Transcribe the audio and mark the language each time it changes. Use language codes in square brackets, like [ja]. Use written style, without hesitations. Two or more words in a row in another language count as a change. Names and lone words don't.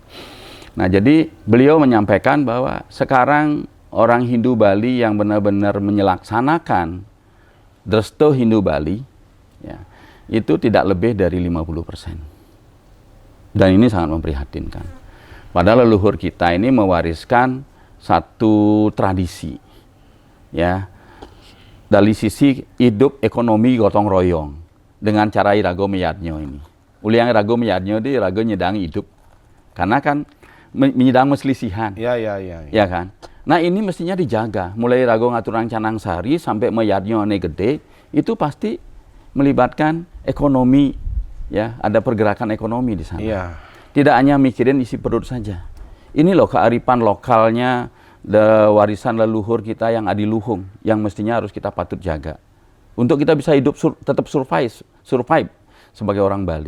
[id] Nah, jadi beliau menyampaikan bahwa sekarang orang Hindu Bali yang benar-benar menyelaksanakan Dresto Hindu Bali, ya, itu tidak lebih dari 50%. Dan ini sangat memprihatinkan. Padahal leluhur kita ini mewariskan satu tradisi, ya, dari sisi hidup ekonomi gotong royong dengan cara [ban] irago meyadnyo [id] ini. [ban] Uliang irago meyadnyo di irago nyedang hidup. [id] Karena kan menyedang meselisihan. Ya kan? Nah, ini mestinya dijaga. Mulai [ban] irago ngaturang [id] canang sari sampai [ban] meyadnyo ne gede, [id] itu pasti melibatkan ekonomi, ya, ada pergerakan ekonomi di sana. Tidak hanya mikirin isi perut saja. Ini loh kearifan lokalnya, warisan leluhur kita yang adiluhung, yang mestinya harus kita patut jaga. Untuk kita bisa hidup tetap survive sebagai orang Bali.